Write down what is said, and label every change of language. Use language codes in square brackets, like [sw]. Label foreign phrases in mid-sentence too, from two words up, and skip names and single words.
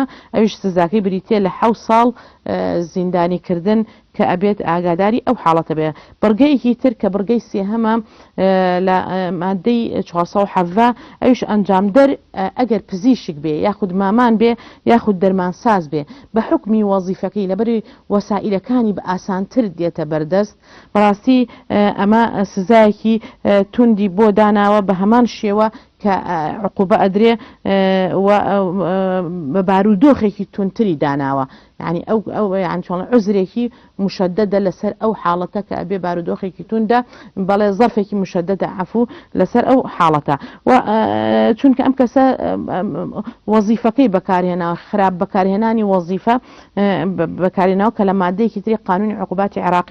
[ckb] ئەویش سزاکەی بریتێ لە 7 ساڵ زیندانیکردن کە ئەبێت ئاگاداری ئەو حاڵەتە بێ بڕگەیەکی تر کە بڕگەی سێهەمە لە مادەی 470 ئەوش ئەنجامدەر ئەگەر پزیشک بێ یاخود مامان بێ یاخود دەرمانساز بێ بە حکمی وەزیفەکەی لەبەری وەسائلەکانی بە ئاسانتر دێتە بەردەست بەڕاستی ئەمە سزایەکی توندی بۆ داناوە بە هەمان شێوە کە عقوبە ئەدرێ بە بارودۆخێکی تونتری داناوە [ar] يعني او يعني شلون [ckb] عذرێکی مشددة لەسەر ئەو حاڵەتە کە ئەبێ بارودۆخێکی توندە بەڵێ ظرفێکی مشددە عفو لەسەر ئەو حاڵەتە و چونکە ئەم کەسە وەزیفەکەی بەکارهێنا خراپ بەکارهێنانی وەزیفە بەکارهێناوە کە لە مادەیەکی تری قانونی عقوباتی عێراقی